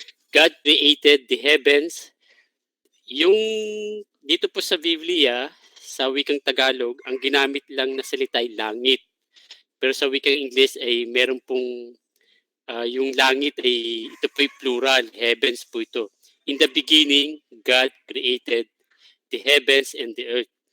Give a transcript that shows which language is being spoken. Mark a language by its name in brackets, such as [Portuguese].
[English] God created the heavens. [Filipino] Yung dito po sa Biblia, sa wikang Tagalog, ang ginamit lang na salita ay langit. Pero sa wikang English ay meron pong yung langit ay ito po ay plural, heavens po ito. [English] In the beginning, God created the heavens and the earth.